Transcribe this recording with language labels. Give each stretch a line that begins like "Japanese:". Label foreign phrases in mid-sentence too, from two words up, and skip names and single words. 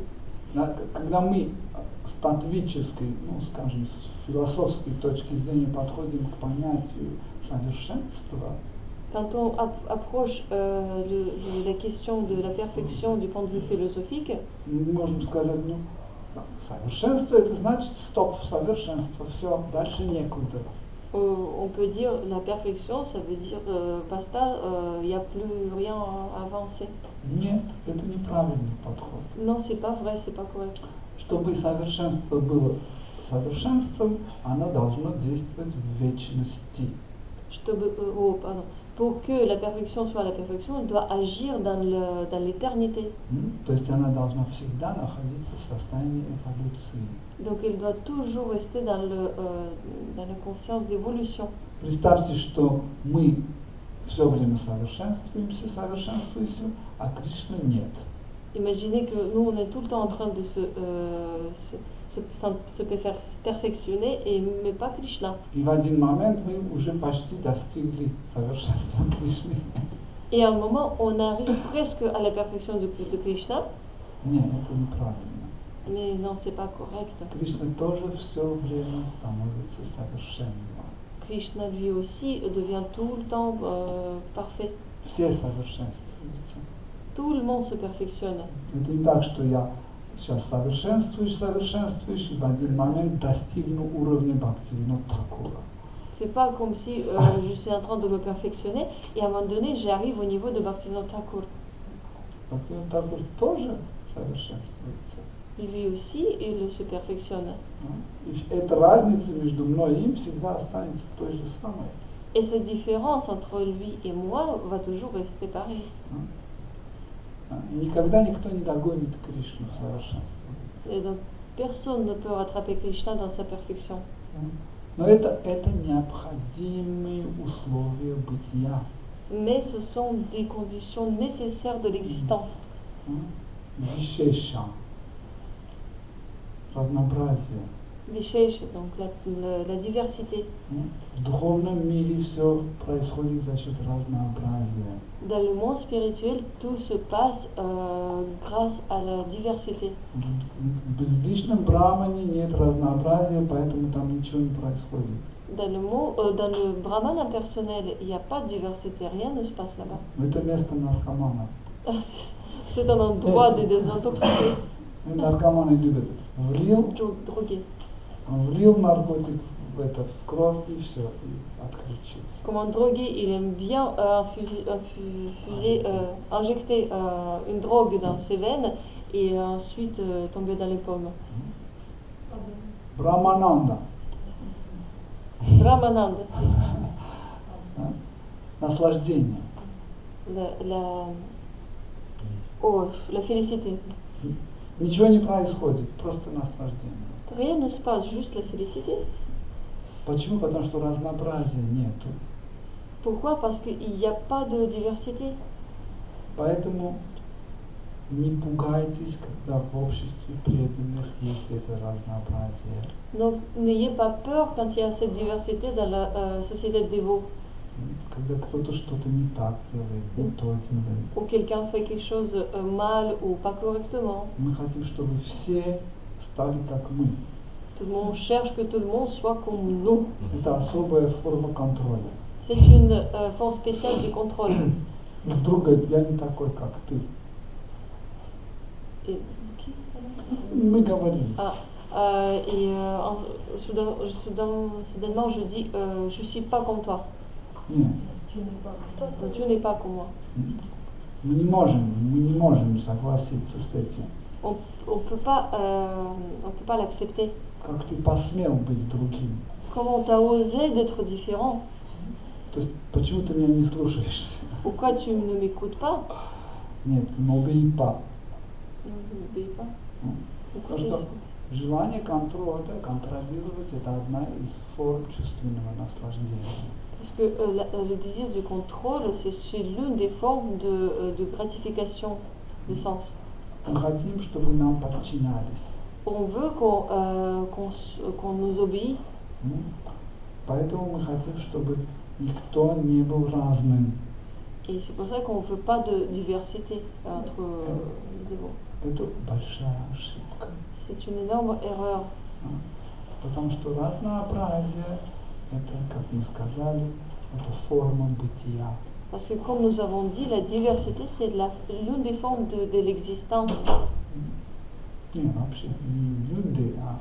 Russian: Когда мы с тантвической, ну скажем, с философской точки зрения подходим к понятию совершенства,
French: Quand on approche la question de la perfection du point de vue philosophique,
Russian: мы можем сказать, ну, совершенство это значит стоп, совершенство, все, дальше некуда.
French: on peut dire la perfection, ça veut dire basta, il n'y a plus rien à avancer.
Russian: Нет, это неправильный подход.
French: Non, c'est pas vrai, c'est pas correct.
Russian: Чтобы совершенство было совершенством, оно должно действовать в вечности.
French: Pour que la perfection soit la perfection, elle doit agir dans l'éternité.
Russian: То есть она должна всегда находиться в состоянии эволюции.
French: Donc elle doit toujours rester dans la conscience d'évolution.
Russian: Представьте, что мы все время совершенствуемся, а Кришны нет.
French: Imaginez que nous, on est tout le temps en train de se perfectionner, mais pas Krishna.
Russian: И в один момент мы уже почти достигли совершенства Кришны.
French: Et à un moment, on arrive presque à la perfection de Krishna.
Russian: Нет, это неправильно.
French: Mais non, c'est pas correct.
Russian: Кришна тоже все время становится совершенным.
French: Krishna lui aussi devient tout le temps parfait.
Russian: Все совершенствуются.
French: Tout le monde se perfectionne.
Russian: Это не так, что я сейчас совершенствуюсь, и в один момент достигну уровня Бхактивинода Thakura.
French: C'est pas comme si je suis en train de me perfectionner et à un moment donné j'arrive au niveau de Bhaktivinoda Thakur.
Russian: Bhaktivinoda Thakur тоже совершенствуется.
French: Lui aussi, il se perfectionne.
Russian: И эта разница между мной и им всегда останется той же самой.
French: Et cette différence entre lui et moi va toujours rester pareille.
Russian: И никогда никто не догонит Кришну в совершенстве.
French: Et donc personne ne peut rattraper Krishna dans sa perfection.
Russian: Но это необходимые условия бытия.
French: Mais ce sont des conditions nécessaires de l'existence.
Russian: Вишеша, разнообразие.
French: Vishesha, donc la diversité.
Russian: В духовном мире все происходит за счет разнообразия.
French: Dans le monde spirituel, tout se passe grâce à la diversité.
Russian: В безличном брамане нет разнообразия, поэтому там ничего не происходит.
French: Dans le brahman impersonnel, il n'y a pas de diversité, rien ne se passe là-bas.
Russian: Это место наркоманов.
French: C'est un endroit des désintoxiqués.
Russian: Наркоманы любят
French: Drogués.
Russian: влил наркотик в кровь и все, и отключился.
French: Comme un drogué, il aime bien injecter une drogue dans ses veines et ensuite tomber dans les pommes.
Russian: Брамананда.
French: Brahmananda.
Russian: Наслаждение.
French: La félicité.
Russian: Ничего не происходит, просто наслаждение.
French: Rien ne se passe, juste la félicité.
Russian: Почему? Потому что разнообразия нету.
French: Pourquoi? Parce qu'il n'y a pas de diversité.
Russian: Поэтому не пугайтесь, когда в обществе преданных есть это разнообразие.
French: Donc n'ayez pas peur quand il y a cette diversité dans la société de dévots.
Russian: Когда кто-то что-то не так делает, не то делает.
French: Ou quelqu'un fait quelque chose mal ou pas correctement.
Russian: Мы хотим, чтобы все стали как мы.
French: Tout le monde cherche que tout le monde soit comme nous.
Russian: Это особая форма контроля.
French: C'est une forme spéciale du contrôle.
Russian: Вдруг говорит, я не такой, как ты.
French: Et,
Russian: Мы говорим.
French: Soudainement, je dis, je suis pas comme toi.
Russian: Нет.
French: Donc, tu n'es pas comme moi.
Russian: Мы не можем согласиться с этим.
French: On peut pas l'accepter.
Russian: Как ты посмел быть другим?
French: Comment t'as osé d'être différent?
Russian: То есть, почему ты меня не слушаешься?
French: Pourquoi tu ne m'écoutes pas? Нет, n'obéis pas. N'obéis pas.
Russian: Потому что желание контроля, контролировать, это одна из форм чувственного наслаждения.
French: Parce que le désir du contrôle, c'est l'une des formes de gratification des sens.
Russian: Мы хотим, чтобы нам подчинялись.
French: On veut qu'on nous obéisse.
Russian: Поэтому мы хотим, чтобы никто не был разным.
French: Et c'est pour ça qu'on ne veut pas de diversité entre les dévots.
Russian: Это большая ошибка.
French: C'est une énorme erreur.
Russian: Потому что разнообразие, это, как мы сказали, это форма бытия.
French: Parce que comme nous avons dit, la diversité c'est l'une des formes de l'existence.
Russian: Не, вообще, не люди, а